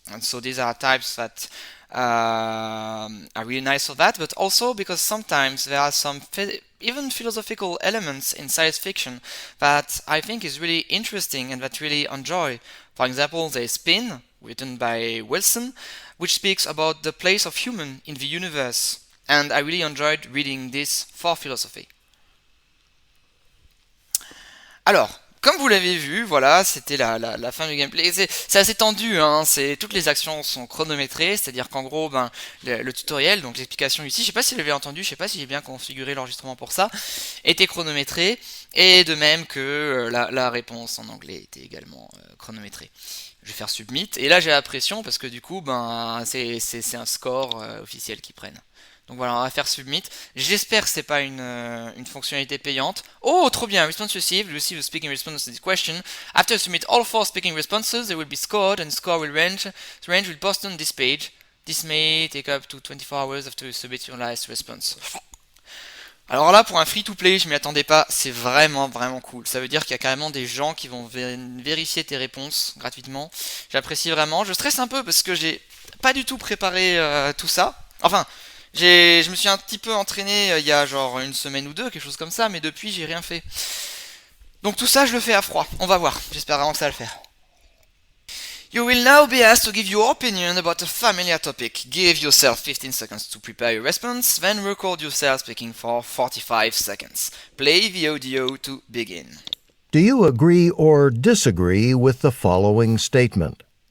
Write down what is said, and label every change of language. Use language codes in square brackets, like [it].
[en] And so these are types that are really nice for that, but also because sometimes there are some even philosophical elements in science fiction that I think is really interesting and that really enjoy. For example, there's Spin, written by Wilson, which speaks about the place of human in the universe, and I really enjoyed reading this for philosophy. [fr] Alors, comme vous l'avez vu, voilà, c'était la fin du gameplay. C'est assez tendu, hein, toutes les actions sont chronométrées, c'est-à-dire qu'en gros, le tutoriel, donc l'explication ici, je sais pas si vous l'avez entendu, je sais pas si j'ai bien configuré l'enregistrement pour ça, était chronométré, et de même que la réponse en anglais était également chronométrée. Je vais faire submit, et là j'ai la pression parce que du coup, c'est un score officiel qu'ils prennent. Donc voilà, on va faire submit. J'espère que c'est pas une fonctionnalité payante. Oh, trop bien. [en] Response received. Receive a speaking response to this question. After submit all 4 speaking responses, they will be scored and the score will range. The range will post on this page. This may take up to 24 hours after you submit your last response. [fr] Alors là, pour un free-to-play, je m'y attendais pas. C'est vraiment, vraiment cool. Ça veut dire qu'il y a carrément des gens qui vont vérifier tes réponses gratuitement. J'apprécie vraiment. Je stresse un peu parce que j'ai pas du tout préparé tout ça. Enfin... Je me suis un petit peu entraîné il y a genre une semaine ou deux, quelque chose comme ça, mais depuis j'ai rien fait. Donc tout ça je le fais à froid, on va voir, j'espère vraiment que ça va le faire. [en] You will now be asked to give your opinion about a familiar topic. Give yourself 15 seconds to prepare your response, then record yourself speaking for 45 seconds. Play the audio to begin. Do you agree or disagree with the following statement?